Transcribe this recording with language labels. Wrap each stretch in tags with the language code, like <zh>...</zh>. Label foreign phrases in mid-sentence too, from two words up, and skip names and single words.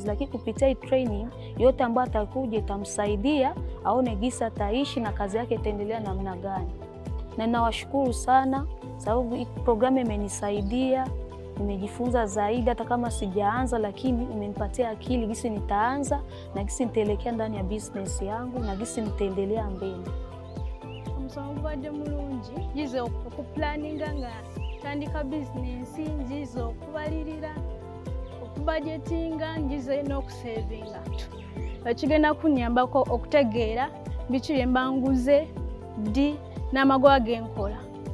<sw>Lakini kupitia hii training yote ambayo atakuja itamsaidia aone gisa ataishi na kazi yake itaendelea namna gani. Na ninawashukuru sana sababu hii programu imenisaidia, nimejifunza zaidi hata kama sijaanza, lakini imenipatia akili gisi nitaanza na gisi nitaelekea ndani ya business yangu na gisi nitaendelea mbele.</sw> <lg>Omusomo gubadde mulungi, njize okuplaninga nga tandika business, njize okubalirira, okubudgetinga, njize n'okusavinga. Ekigenda kunnyambako okutegeera biki bye mba nguze ddi n'amagoba ge nkola.</lg>